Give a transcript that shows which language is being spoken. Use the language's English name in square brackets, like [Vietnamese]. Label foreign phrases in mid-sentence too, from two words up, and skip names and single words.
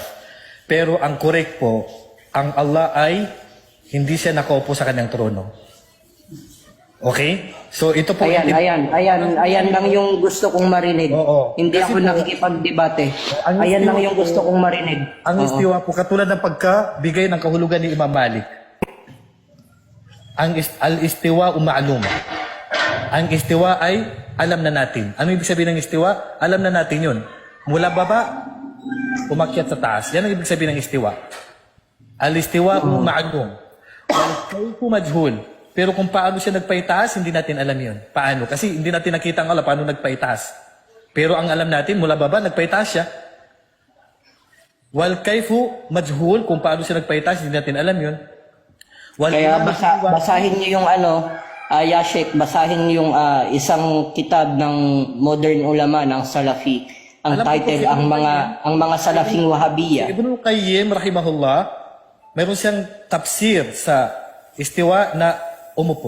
[Filipino] Pero ang correct po, ang Allah ay hindi siya nakaupo sa kanyang trono. Okay? So ito po... Ayan lang yung gusto kong marinig. Hindi ako nakikipagdebate. Ayan lang yung gusto kong marinig. Ang istiwa po, katulad ng pagkabigay ng kahulugan ni Imam Malik. [Arabic] الاستواء معلوم. [Filipino] Ang istiwa ay alam na natin. Ano ibig sabihin ng istiwa? Alam na natin yun. Mula baba, umakyat sa taas. Yan ang ibig sabihin ng istiwa. [Arabic] الاستواء معلوم. والكيف مجهول. [Filipino] Pero kung paano siya nagpaitaas, hindi natin alam yun. Paano? Kasi hindi natin nakita ang Allah paano nagpaitaas. Pero ang alam natin, mula baba, nagpaitaas siya. [Arabic] والكيف مجهول. [Filipino] Kung paano siya nagpaitaas, hindi natin alam yun. Kaya basahin niyo yung Yashik, basahin yung isang kitab ng modern ulama ng Salafi. Ang title, ang mga Salafing Wahabiyya. Ibn Qayyim, rahimahullah, mayroon siyang tafsir sa istiwa na umupo.